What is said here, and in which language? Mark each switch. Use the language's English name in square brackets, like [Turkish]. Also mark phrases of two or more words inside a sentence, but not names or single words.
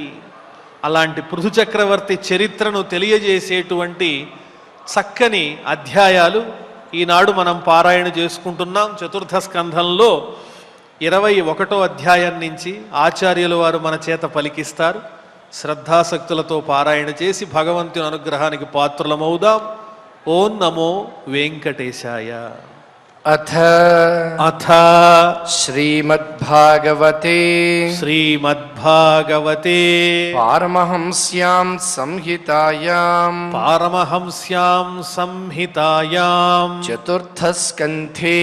[Telugu] అలాంటి పృథు చక్రవర్తి చరిత్రను తెలియజేసేటువంటి చక్కని అధ్యాయాలు ఈనాడు మనం పారాయణ చేసుకుంటున్నాం. చతుర్థ స్కంధంలో 21వ అధ్యాయం నుంచి ఆచార్యుల వారు మన చేత పలికిస్తారు. శ్రద్ధాసక్తులతో పారాయణ చేసి భగవంతుని అనుగ్రహానికి పాత్రులమవుదాం. [Sanskrit] ఓం నమో వెంకటేశాయ. अथ अथ श्रीमद्भागवते श्रीमद्भागवते पारमहंस्यां संहितायां पारमहंस्यां संहितायां चतुर्थस्कन्धे